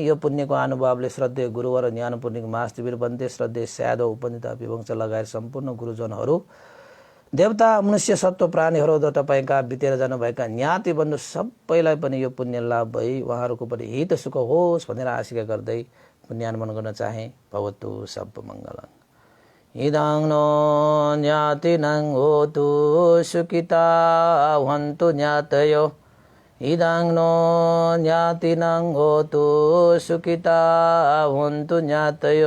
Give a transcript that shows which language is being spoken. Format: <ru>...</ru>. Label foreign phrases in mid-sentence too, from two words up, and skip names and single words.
<ne>यो पुण्यको अनुभवले श्रद्धेय गुरुवर ज्ञान पुण्यको महाशिविर बन्ते श्रद्धेय स्यादो उपनिता विवंश लगायत सम्पूर्ण गुरुजनहरू, देवता मनुष्य सत्व प्राणीहरू तपाईका बितेर जानुभएका ज्ञाति बन्धु सबैलाई पनि यो पुण्य लाभ भई उहाँहरूको पनि हित सुख होस् भनेर आशा गर्दै पुण्यानुमोदन गर्न चाहे।</ne> <pi>भवतु सब मङ्गलम्। इदं नो ज्ञातिनं होतु सुखिता भवन्तु ज्ञातयो। इदं नो ज्ञातिनं होतु सुखिता भवन्तु ज्ञातयो।</pi>